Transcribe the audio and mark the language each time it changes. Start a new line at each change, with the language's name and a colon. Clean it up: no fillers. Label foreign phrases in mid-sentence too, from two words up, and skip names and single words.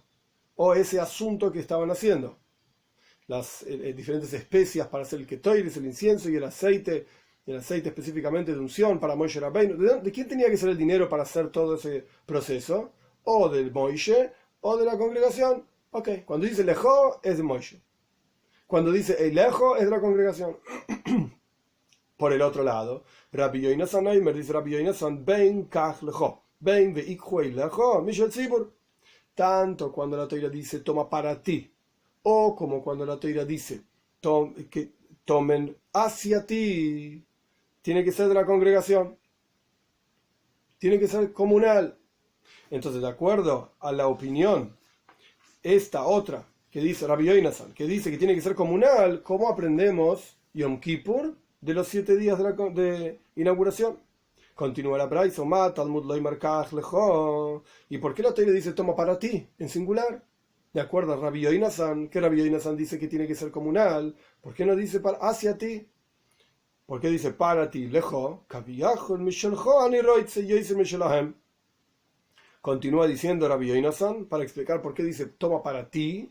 Spanish: O ese asunto que estaban haciendo. Las diferentes especias para hacer el ketoiris, el incienso y el aceite específicamente de unción para Moshe Rabbeinu. ¿De quién tenía que ser el dinero para hacer todo ese proceso? O del Moshe o de la congregación. Ok, cuando dice lejo es de Moshe. Cuando dice eilejo es de la congregación. Por el otro lado, Rabbi Yoinasan Aimer dice Rabbi Yoinasan
Hebrew: בין קח לך בין ויקחו אליך, משל ציבור.
Spanish: Tanto cuando la toira dice toma para ti, o como cuando la toira dice que tomen hacia ti, tiene que ser de la congregación, tiene que ser comunal. Entonces, de acuerdo a la opinión, esta otra que dice Rabbi Yoinasan, que dice que tiene que ser comunal, ¿cómo aprendemos Yom Kippur de los 7 días de inauguración? Continúa la braisa,
Hebrew: תלמוד לומר קח לך.
Spanish: ¿Y por qué la Torah dice toma para ti, en singular? De acuerdo a Rabbi Yoinasan, que Rabbi Yoinasan dice que tiene que ser comunal, ¿por qué no dice hacia ti? ¿Por qué dice para ti, lejo? Continúa diciendo Rabbi Yoinasan para explicar por qué dice toma para ti.